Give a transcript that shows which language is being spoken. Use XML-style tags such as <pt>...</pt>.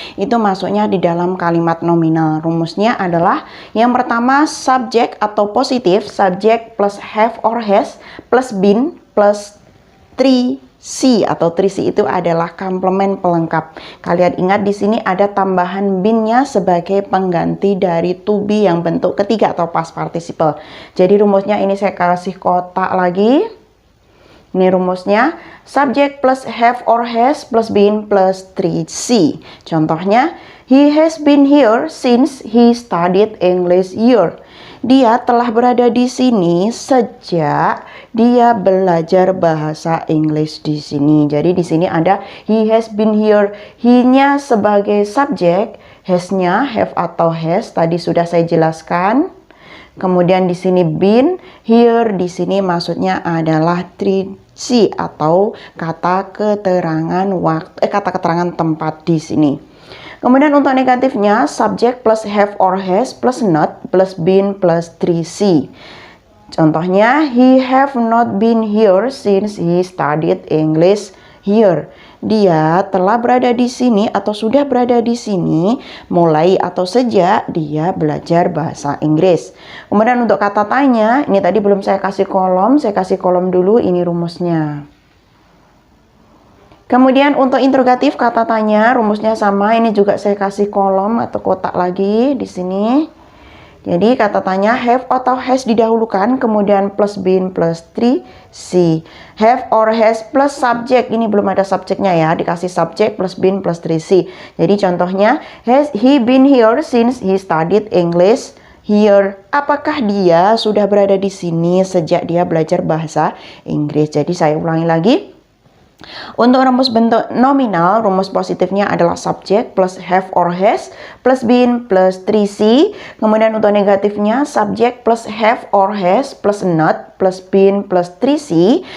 <id>Itu masuknya di dalam kalimat nominal. Rumusnya adalah yang pertama subjek atau positif, subjek plus have or has plus been plus 3C atau 3C itu adalah komplement pelengkap. Kalian ingat di sini ada tambahan been-nya sebagai pengganti dari to be yang bentuk ketiga atau past participle. Jadi rumusnya ini saya kasih kotak lagi. Ini rumusnya</id> <en>subject plus have or has plus been plus 3C.</en> <id>Contohnya,</id> <en>he has been here since he studied English here.</en> <id>Dia telah berada di sini sejak dia belajar bahasa Inggris di sini. Jadi di sini ada</id> <en>he has been here.</en> <id>He-nya sebagai subjek, has-nya have atau has tadi sudah saya jelaskan. Kemudian di sini been, here di sini maksudnya adalah 3C atau kata keterangan waktu, kata keterangan tempat di sini. Kemudian untuk negatifnya,</id> <en>subject plus have or has plus not plus been plus 3C.</en> <id>Contohnya,</id> <en>he have not been here since he studied English here.</en> <id>Dia telah berada di sini atau sudah berada di sini mulai atau sejak dia belajar bahasa Inggris. Kemudian untuk kata tanya, ini tadi belum saya kasih kolom, saya kasih kolom dulu, ini rumusnya. Kemudian untuk interrogatif kata tanya rumusnya sama, ini juga saya kasih kolom atau kotak lagi di sini. Jadi kata tanya have atau has didahulukan, kemudian plus been plus 3C. Have or has plus subjek, ini belum ada subjeknya ya, dikasih subjek plus been plus 3C. Jadi contohnya,</id> <en>has he been here since he studied English here?</en> <id>Apakah dia sudah berada di sini sejak dia belajar bahasa Inggris? Jadi saya ulangi lagi. Untuk rumus bentuk nominal, rumus positifnya adalah</id> <en>subjek plus have or has plus been plus 3C.</en> <id>Kemudian untuk negatifnya</id> <en>subjek plus have or has plus not plus been plus 3C.</en>